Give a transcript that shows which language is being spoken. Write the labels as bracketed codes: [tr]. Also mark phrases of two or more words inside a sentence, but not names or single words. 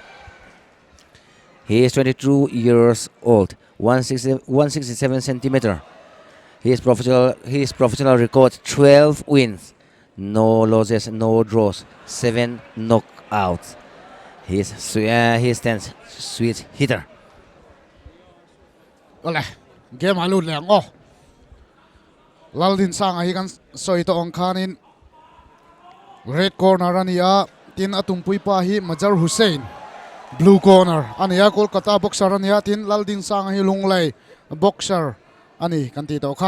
[en] He is 22 years old, 167 centimeter. His professional record 12 wins, no losses, no draws, 7 knockouts. He stands sweet hitter. [lus] Ole, game alun lang oh. Laldinsanga hi kan soi to ong khanin [en] red corner [lus] ania tin atumpui pa hi Mazhar Hussain. [en] Blue corner [lus] ania Kolkata boxer ania tin Laldinsanga hi lunglei boxer ani kan ti to kha.